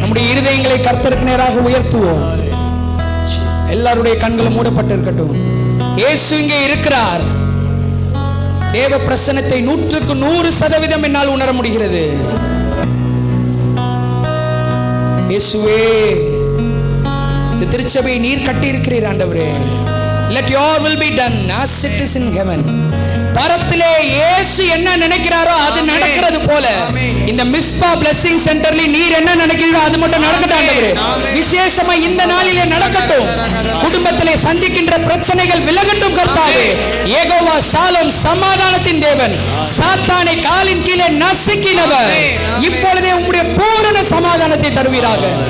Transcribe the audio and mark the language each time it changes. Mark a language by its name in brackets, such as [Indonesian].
[Tamil] இருதயங்களை கர்த்தருக்கு நேராக உயர்த்துவோம். எல்லாருடைய கண்களும் மூடப்பட்டிருக்கட்டும். இயேசு இங்கே இருக்கிறார். தேவ பிரசன்னத்தை 100% என்னால் உணர முடிகிறது. இயேசுவே, இந்த திருச்சபையை நீர் கட்டி இருக்கிறீர் ஆண்டவரே. [English] Let your will be done as it is in heaven. [Tamil] பரத்திலே இயேசு என்ன நினைக்கிறாரோ அது நடக்கிறது போல இந்த மிஸ்பா பிளெஸிங் சென்டர்ல நீர் என்ன நினைக்கிறீரோ அது மட்டும் நடக்கட்டும் ஆண்டவரே. விசேஷமா இந்த நாளிலே நடக்கட்டும். குடும்பத்திலே சந்திக்கின்ற பிரச்சனைகள் விலகட்டும் கர்த்தாவே. யெகோவா ஷாலோம், சமாதானத்தின் தேவன், சாத்தானை காலின் கீழே நசுக்கினவர், இப்பொழுதே உம்முடைய பூரண சமாதானத்தை தருவீராக.